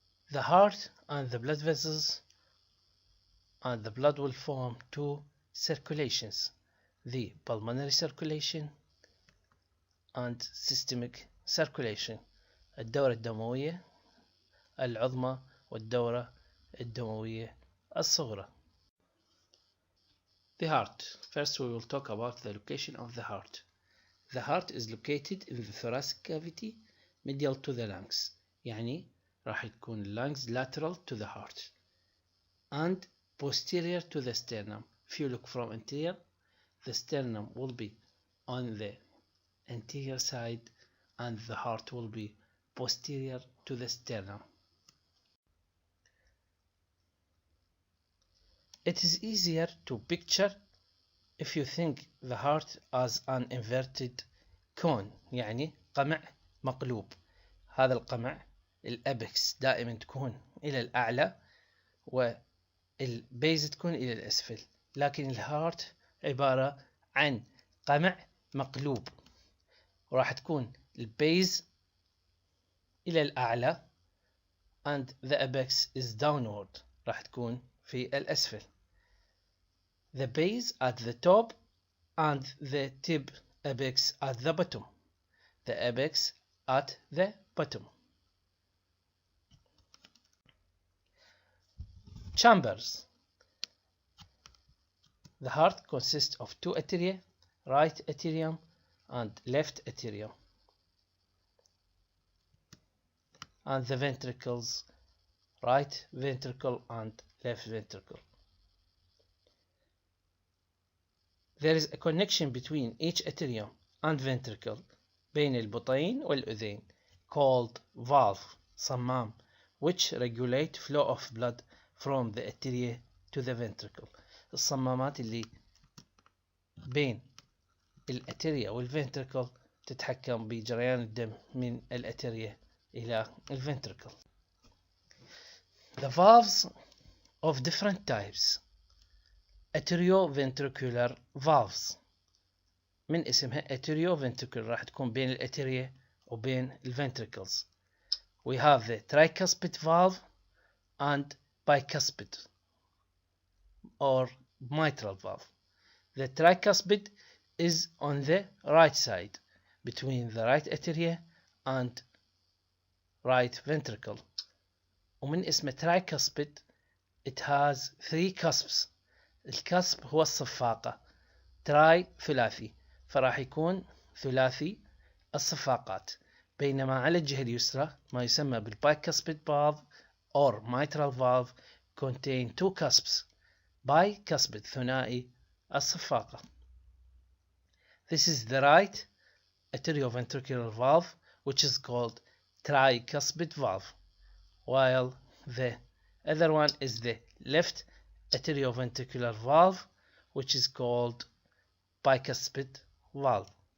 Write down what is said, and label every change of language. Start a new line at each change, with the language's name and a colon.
English: The heart and the blood vessels and the blood will form two circulations: the pulmonary circulation and systemic circulation.
Arabic: الدورة الدموية العظمى والدورة الدموية الصغرى.
English: The heart. First we will talk about the location of the heart. The heart is located in the thoracic cavity medial to the lungs.
Arabic: يعني راح تكون
English: lungs lateral to the heart and posterior to the sternum. If you look from anterior, the sternum will be on the anterior side and the heart will be posterior to the sternum. It is easier to picture if you think the heart as an inverted cone،
Arabic: يعني قمع مقلوب. هذا القمع الأبكس دائما تكون إلى الأعلى والبيز تكون إلى الأسفل، لكن الهارت عبارة عن قمع مقلوب، وراح تكون البيز إلى الأعلى
English: and the apex is downward،
Arabic: راح تكون في الأسفل.
English: The base at the top and the tip apex at the bottom. The apex at the bottom. Chambers. The heart consists of two arteria, right atrium and left atrium, and the ventricles, right ventricle and left ventricle. There is a connection between each atrium and ventricle
Arabic: بين البطين والأذين
English: called valve صمام, which regulate flow of blood from the arteria to the ventricle.
Arabic: الصمامات اللي بين الأتريا والventricle تتحكم بجريان الدم من الأتريا إلى الventricle.
English: The valves of different types.
Arabic: Atrioventricular valves من اسمها atrioventricular راح تكون بين الأتريا وبين الventricles.
English: We have the tricuspid valve and bicuspid or mitral valve. The tricuspid is on the right side between the right atria and right ventricle.
Arabic: ومن اسم tricuspid
English: it has three cusps.
Arabic: الكسب هو الصفاقة تراي ثلاثي فراح يكون ثلاثي الصفاقات، بينما على الجهة اليسرى ما يسمى بالbicuspid valve
English: or mitral valve contain two cusps.
Arabic: bicuspid ثنائي الصفاقة.
English: This is the right atrioventricular valve, which is called tricuspid valve, while the other one is the left atrioventricular valve, which is called bicuspid valve.